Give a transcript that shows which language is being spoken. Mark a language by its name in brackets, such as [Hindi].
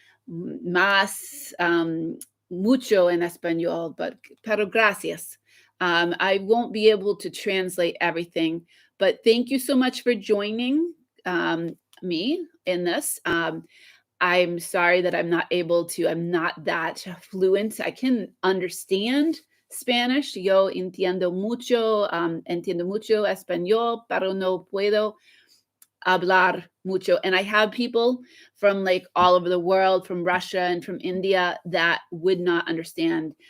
[Spanish] más mucho en español, [English] but [Spanish] pero gracias. [English] I won't be able to translate everything, but thank you so much for joining me in this. I'm sorry that I'm not that fluent. I can understand Spanish. [Spanish] Yo entiendo mucho español, pero no puedo hablar mucho. [English] And I have people from like all over the world, from Russia and from India, that would not understand.